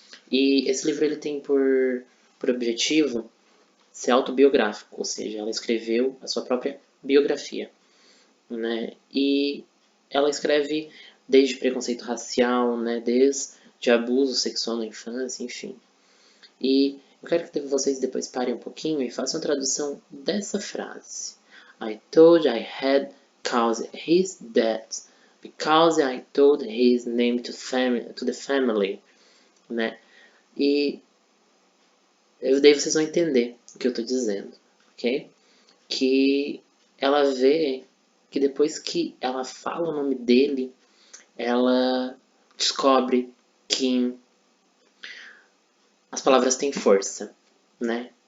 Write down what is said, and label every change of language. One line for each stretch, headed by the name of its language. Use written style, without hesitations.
Portuguese: E esse livro ele tem por objetivo ser autobiográfico, ou seja, ela escreveu a sua própria biografia, né? E ela escreve desde preconceito racial, né? Desde abuso sexual na infância, enfim. E eu quero que vocês depois parem um pouquinho e façam a tradução dessa frase.
English: I told I had caused his death because I told his name to the family, né?
Portuguese: E daí vocês vão entender o que eu estou dizendo, ok? Que ela vê que depois que ela fala o nome dele, ela descobre que as palavras têm força, né?